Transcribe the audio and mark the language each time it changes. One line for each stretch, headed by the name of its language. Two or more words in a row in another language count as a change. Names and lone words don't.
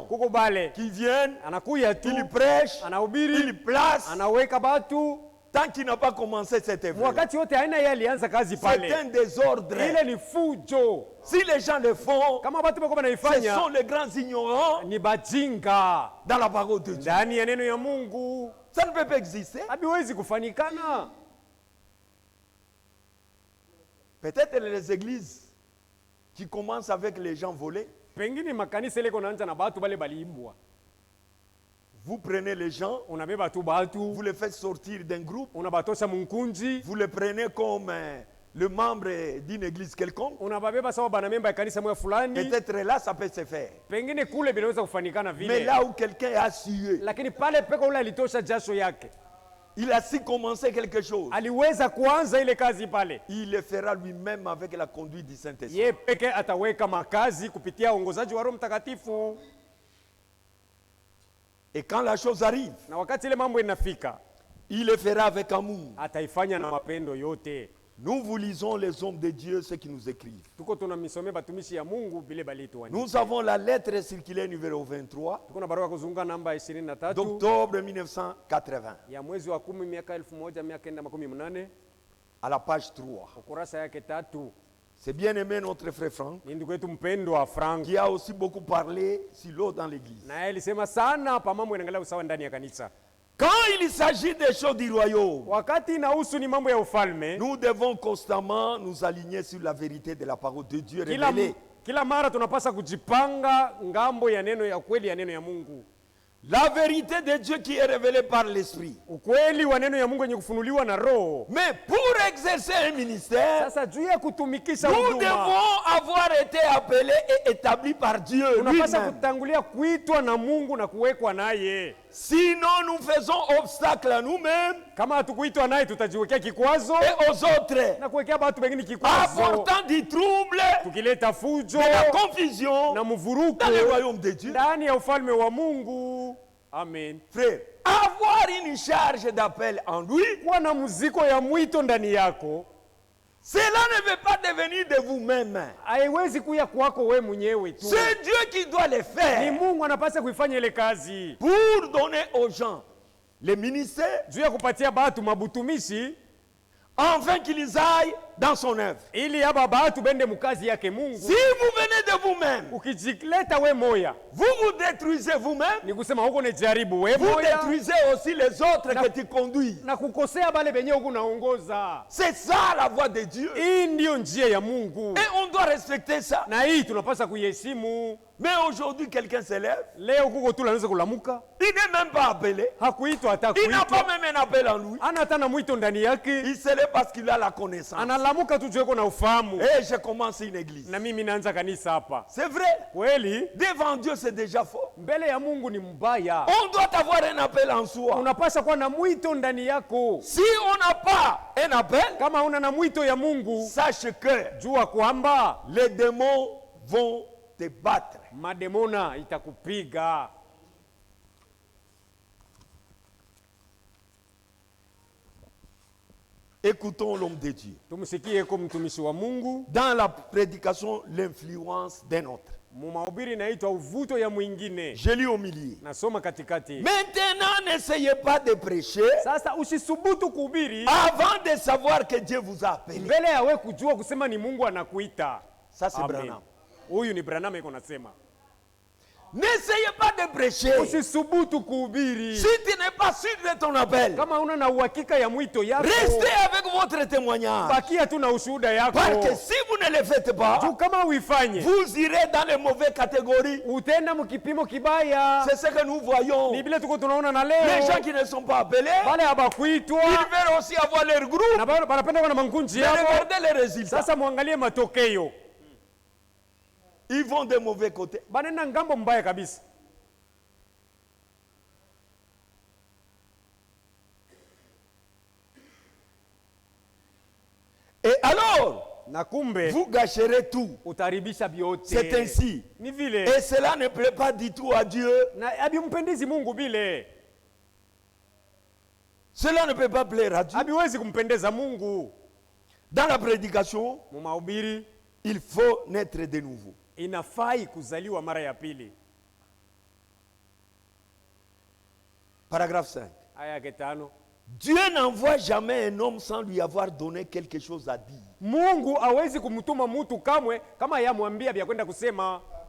Swahili: kuko bale
French: qui viennent,
Swahili: anakuya tu,
French: ils prêchent,
Swahili: anahubiri,
French: ils placent.
Swahili: anaweka batu.
French: Tant qu'il n'a pas commencé cette œuvre,
Swahili: Wakati wote haina yeye alianza kazi
French: c'est
Swahili: pale.
French: un désordre.
Swahili: Ile ni fujo.
French: Si les gens le font,
Swahili: Kama batu bako
French: ce
Swahili: banaifanya
French: sont les grands ignorants
Swahili: ni bajinga
French: dans la parole de Dieu.
Swahili: ndani ya neno ya Mungu.
French: Ça ne peut pas exister.
Swahili: Habiwezi kufanikana.
French: Peut-être les églises qui commencent avec les gens volés,
Swahili: Pengine makanisa ile konaanza na batu bale baliibwa.
French: vous prenez les gens,
Swahili: Unabeba tu batu,
French: vous les faites sortir d'un groupe,
Swahili: unabatosha munkunji,
French: vous les prenez comme le membre d'une église quelconque.
Swahili: unababeba sawa bana memba ya kanisa moja fulani.
French: Peut-être là, ça peut se faire.
Swahili: Pengine kule binaweza kufanikana
French: Mais
Swahili: vile.
French: là où quelqu'un a sué,
Swahili: Lakini pale peko ule alitosha jasho yake.
French: Il a si commencé quelque chose.
Swahili: aliweza kuanza ile kazi pale.
French: Il le fera lui-même avec la conduite du Saint-Esprit.
Swahili: Yeye peke ataweka makazi kupitia uongozaji wa Roho Mtakatifu.
French: Et quand la chose arrive,
Swahili: Na wakati ile mambo inafika,
French: il le fera avec amour.
Swahili: ataifanya na mapendo yote.
French: Nous vous lisons les hommes de Dieu, ceux qui nous écrivent.
Swahili: Tuko tunamisomea batumishi ya Mungu bile balituandika.
French: Nous avons la lettre circulaire numéro 23
Swahili: Tuko na barua kuzunguka namba 23
French: d'octobre 1980
Swahili: ya mwezi wa 10 miaka 1980
French: à la page 3.
Swahili: ukurasa yake 3.
French: C'est bien aimé notre frère Franck
Swahili: Ni ndugu yetu mpendwa Frank,
French: qui a aussi beaucoup parlé sur l'eau dans l'église.
Swahili: na yeye alisema sana pa mambo inaangalia usawa ndani ya kanisa.
French: Quand il s'agit des choses du royaume,
Swahili: Wakati inahusu ni mambo ya ufalme,
French: nous devons constamment nous aligner sur la vérité de la parole de Dieu révélée.
Swahili: kila mara tunapasa kujipanga ngambo ya neno ya kweli ya neno ya Mungu.
French: La vérité de Dieu qui est révélée par l'Esprit.
Swahili: Ukweli wa neno ya Mungu yenye kufunuliwa na Roho.
French: Mais pour exercer un ministère,
Swahili: Sasa juu ya kutumikisha
French: nous
Swahili: huduma,
French: devons avoir été appelés et établis par Dieu
Swahili: tunapasa
French: lui-même.
Swahili: kutangulia kuitwa na Mungu na kuwekwa naye.
French: Sinon, nous faisons obstacle à nous-mêmes
Swahili: Kama hatukuitwa naye tutajiwekea kikwazo
French: et aux autres,
Swahili: na kuwekea watu wengine kikwazo,
French: apportant du trouble,
Swahili: tukileta fujo
French: de la confusion
Swahili: na mvuruko
French: dans le royaume de Dieu.
Swahili: ndani ya ufalme wa Mungu.
French: Amen. Frère, avoir une charge d'appel en lui,
Swahili: Kuwa na muziko ya mwito ndani yako
French: cela ne veut pas devenir de vous-même.
Swahili: haiwezi kuya kwako we mwenyewe tu.
French: C'est Dieu qui doit le
Swahili: Ni
French: faire
Swahili: Mungu anapaswa kuifanya ile kazi
French: pour donner aux gens les ministères
Swahili: juu ya kupatia batu mabutumishi
French: afin qu'ils aillent dans son œuvre.
Swahili: ili aba batu bende mukazi yake Mungu.
French: Si vous venez de vous-même,
Swahili: Ukijileta we moya
French: vous vous détruisez vous-même,
Swahili: ni kusema huko ni jaribu we
French: vous
Swahili: moya
French: détruisez aussi les autres que tu conduis.
Swahili: na kukosea bale benye huko naongoza.
French: C'est ça la voie de Dieu.
Swahili: Hii ndio njia ya Mungu
French: Et on doit respecter ça.
Swahili: na hii tunapaswa kuiheshimu.
French: Mais aujourd'hui, quelqu'un s'élève,
Swahili: Leo kuko tu anaweza kulamuka,
French: il n'est même pas appelé,
Swahili: hakuitwa hata
French: il n'a pas
Swahili: kuitwa,
French: même un appel en lui.
Swahili: ana hata na mwito ndani yake,
French: Il se lève parce qu'il a la connaissance.
Swahili: analamuka tu jueko na ufahamu.
French: Et je commence une église.
Swahili: Na mimi naanza kanisa hapa.
French: C'est vrai,
Swahili: Kweli
French: devant Dieu c'est déjà faux.
Swahili: mbele ya Mungu ni mbaya.
French: On doit avoir un appel en soi.
Swahili: Unapaswa kuwa na mwito ndani yako.
French: Si on n'a pas un appel,
Swahili: Kama una na mwito ya Mungu,
French: sache que
Swahili: jua kwamba
French: les démons vont te battre.
Swahili: mademona itakupiga.
French: Écoutons l'homme de Dieu.
Swahili: Tumsikie kwa mtumishi wa Mungu.
French: Dans la prédication, l'influence d'un autre.
Swahili: Mu mahubiri inaitwa uvuto ya mwingine.
French: Je lis au milieu.
Swahili: Nasoma katikati.
French: Maintenant, n'essayez pas de prêcher
Swahili: Sasa usisubutu kuhubiri
French: avant de savoir que Dieu vous a appelé.
Swahili: mbele ya we kujua kusema ni Mungu anakuita.
French: Ça, c'est Amen. Branham.
Swahili: Huyu ni Branham iko nasema.
French: N'essayez pas de prêcher
Swahili: Usisubutu kuhubiri
French: si tu n'es pas sûr de ton appel.
Swahili: kama una na uhakika ya mwito yako.
French: Restez avec votre témoignage.
Swahili: Bakia tu na ushuhuda yako.
French: Parce que si vous ne le faites pas,
Swahili: Juu kama uifanye
French: vous irez dans les mauvaises catégories.
Swahili: utenda mkipimo kibaya.
French: C'est ce que nous voyons.
Swahili: Ni vile tuko tunaona na
French: Les gens
Swahili: leo
French: qui ne sont pas appelés,
Swahili: wale habakuitwa
French: ils veulent aussi avoir leur groupe.
Swahili: na wanapenda kuwa na mangunji
French: Mais
Swahili: yao.
French: regardez les résultats.
Swahili: Sasa muangalie matokeo,
French: Ils vont de mauvais côtés.
Swahili: banenda ngambo mbaya kabisa.
French: Et alors,
Swahili: Na kumbe
French: vous gâcherez tout.
Swahili: utaribisha vyote.
French: C'est ainsi.
Swahili: Ni vile
French: Et cela ne plaît pas du tout à Dieu.
Swahili: na habimpendizi Mungu bile,
French: Cela ne peut pas plaire à Dieu.
Swahili: habiwezi kumpendeza Mungu.
French: Dans la prédication,
Swahili: Mu mahubiri
French: il faut naître de nouveau.
Swahili: inafai kuzaliwa mara ya pili.
French: Paragraphe 5.
Swahili: Aya yake 5.
French: Dieu n'envoie jamais un homme sans lui avoir donné quelque chose à dire.
Swahili: Mungu hawezi kumtuma mtu kamwe kama yamwambia vya kwenda kusema.